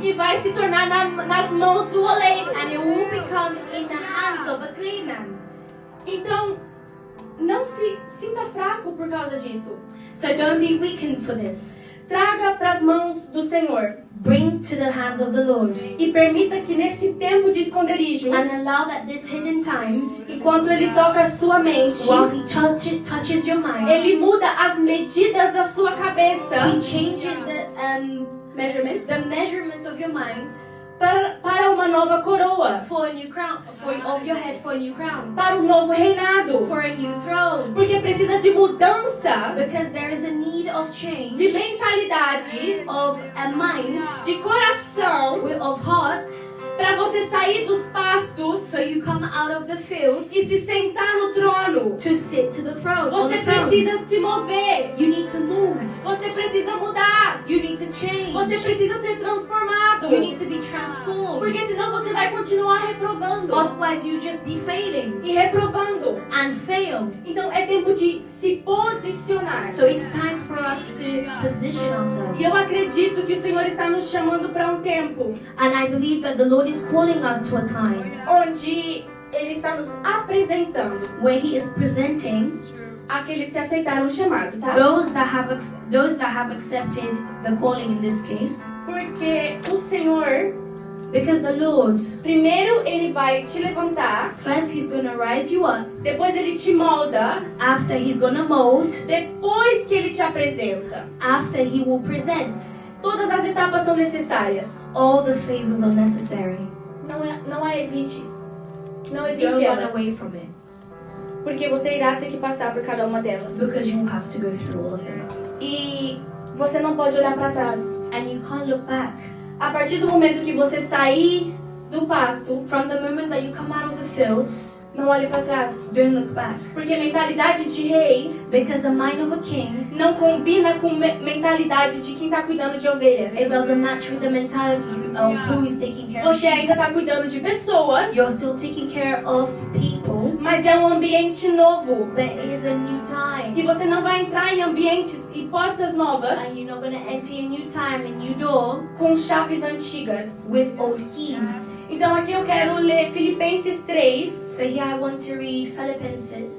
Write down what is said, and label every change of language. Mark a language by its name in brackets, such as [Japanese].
[Portuguese] E vai se tornar nas mãos do oleiro. [English] And it will become in the hands of a clayman. [Portuguese] Então, não se sinta fraco por causa disso. [English] So don't be weakened for this. [Portuguese] Traga para as mãos do Senhor. [English] Bring to the hands of the Lord. [Portuguese] E permita que nesse tempo de esconderijo, [English] And allow that this hidden time, [Portuguese] enquanto Ele toca a sua mente, [English] while He touches your mind, [Portuguese] Ele muda as medidas da sua cabeça, [English] He changes measurements, the measurements of your mind [Portuguese] para uma nova coroa, [English] for a new crown, of your head for a new crown, [Portuguese] para um novo reinado. [English] for a new throne. [Portuguese] Porque precisa de mudança [English] Because there is a need of [Portuguese] de [English] change, [Portuguese] mentalidade, [English] of a mind, [Portuguese] de coração, [English] of heart, [Portuguese] para você sair dos pastos [English] so you come out of the fields [Portuguese] e se sentar no trono. [English] to sit to the throne. On [Portuguese] Você [English] the throne. [Portuguese] precisa se mover. [English] You need to move. [Portuguese] Você precisa mudar. [English] You need to change. [Portuguese] Você precisa ser transformado. [English] You need to be transformed. [Portuguese] Porque senão você vai continuar reprovando. [English] Otherwise, you just be failing [Portuguese] E reprovando. [English] and fail. [Portuguese] Então é tempo de se posicionar. [English] So it's time for us to position ourselves. [Portuguese] E eu acredito que o Senhor está nos chamando para um tempo [English] And I believe that the Lord is calling us to a time [Portuguese] onde Ele está nos apresentando [English] where He is presenting [Portuguese] aqueles que aceitaram o chamado, tá? [English] those that have accepted the calling in this case. [Portuguese] Porque o Senhor, [English] Because the Lord, [Portuguese] primeiro Ele vai te levantar, [English] first He's gonna rise you up. [Portuguese] depois Ele te molda, [English] After He's gonna mold. [Portuguese] depois que Ele te apresenta. [English] After He will present. [Portuguese] Todas as etapas são necessárias. [English] All the phases are necessary. [Portuguese] Não há evites. Não [English] Don't [Portuguese] evite [English] run [Portuguese] elas. [English] away from it. [Portuguese] Porque você irá ter que passar por cada uma delas. [English] Because you have to go through all of it. [Portuguese] E você não pode olhar para trás. [English] And you can't look back. [Portuguese] A partir do momento que você sair do pasto, [English] From the moment that you come out of the fields, [Portuguese] não olhe para trás. [English] don't look back. [Portuguese] Porque a mentalidade de rei [English] Because the mind of a king, [Portuguese] não combina com mentalidade de quem está cuidando de ovelhas. [English] it doesn't match with the mentality of who is taking care of [Portuguese] Você ainda está [English] sheep. [Portuguese] cuidando de pessoas, [English] You're still taking care of people, [Portuguese] mas é um ambiente novo. [English] but it is a new [Portuguese] E [English] time. [Portuguese] você não vai entrar em ambientes e portas novas [English] And you're not going to enter a new time, a new door, [Portuguese] com chaves antigas. [English] with old keys. [Portuguese] Então aqui eu quero ler Filipenses 3. [English] So here I want to read Philippians.